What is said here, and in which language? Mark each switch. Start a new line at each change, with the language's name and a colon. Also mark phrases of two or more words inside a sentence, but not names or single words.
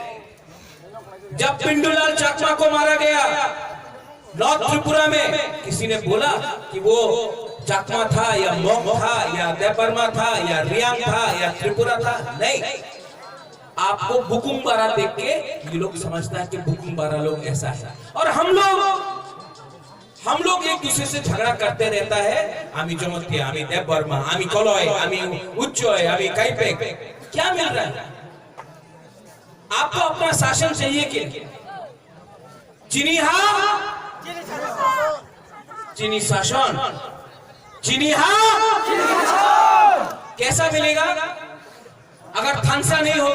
Hindi: जब पिंडूलाल चकमा को मारा गया नॉर्थ त्रिपुरा में, किसी ने बोला कि वो चकमा था या मोंग था या देवबर्मा था या रियांग था या त्रिपुरा था? नहीं। आपको बुकुम्बारा देख के ये लोग समझता है कि बुकुम्बारा लोग ऐसा है। और हम लोग एक दूसरे से झगड़ा करते रहता है,
Bangla: আমি জমত্যা, আমি দেববর্মা, আমি কলোয়, আমি উচ্চোয়, আমি কাইপেং।
Hindi: क्या मिल रहा है? आपको अपना शासन चाहिए कि चीनी शासन, कैसा मिलेगा अगर थानसा नहीं होगा?